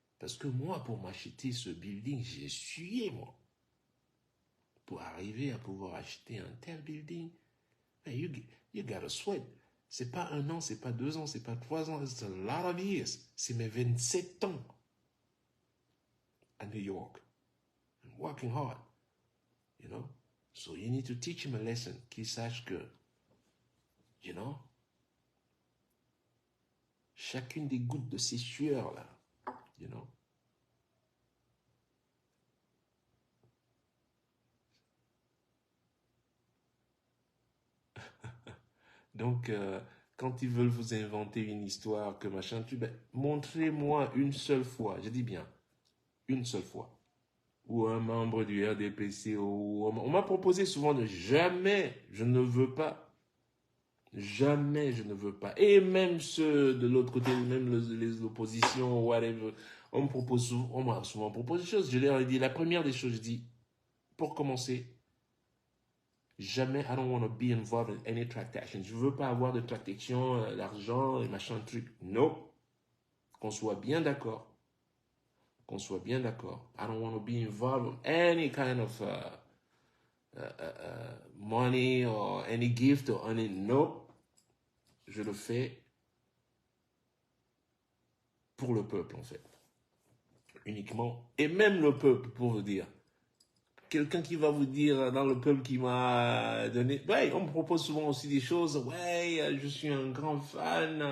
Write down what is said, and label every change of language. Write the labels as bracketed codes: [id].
[fr] Parce que moi, pour m'acheter ce building, j'ai essuyé, moi. Pour arriver à pouvoir acheter un tel building, [en] you gotta sweat. [fr] C'est pas 1 an, c'est pas 2 ans, c'est pas 3 ans, [en] it's a lot of years. [fr] C'est mes 27 ans à New York. [en] I'm working hard, you know. So you need to teach him a lesson, [fr] qu'il sache que, [en] you know, [fr] chacune des gouttes de ces sueurs là, [en] you know. [fr] Donc, quand ils veulent vous inventer une histoire, que machin, montrez-moi une seule fois, je dis bien, une seule fois, où un membre du RDPC, on m'a proposé souvent de jamais, je ne veux pas, jamais je ne veux pas. Et même ceux de l'autre côté, même les oppositions, whatever, on m'a souvent proposé des choses. Je leur ai dit, la première des choses, je dis, pour commencer, jamais, [en] I don't want to be involved in any transaction. [fr] Je veux pas avoir de transaction, l'argent, et machin, truc. Non. Qu'on soit bien d'accord. Qu'on soit bien d'accord. [en] I don't want to be involved in any kind of money or any gift or any. No. [fr] Je le fais pour le peuple, en fait. Uniquement. Et même le peuple, pour vous dire. Quelqu'un qui va vous dire dans le peuple qui m'a donné... Ouais, on me propose souvent aussi des choses. Ouais, je suis un grand fan.